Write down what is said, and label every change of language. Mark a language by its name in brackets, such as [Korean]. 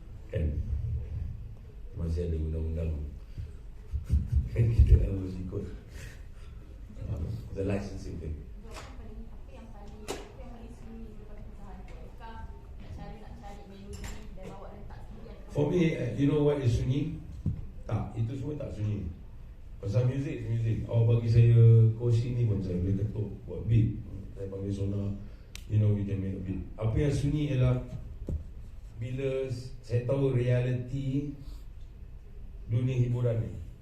[Malay] Kan masih ada undang-undang. Kita harus ikut [English] the licensing thing. [Malay] Apa yang paling sunyi daripada perusahaan tu? Adakah nak cari melodi dan bawa letak sendiri? [English] For me, you know what is sunyi? [Malay] Tak, itu semua tak sunyi. Pasal music. Bagi saya kursi ni pun saya boleh ketuk buat beat. Saya panggil sonar, [English] we can make a beat. [Malay] Apa yang sunyi ialah bila saya tahu reality dunia hiburan ni.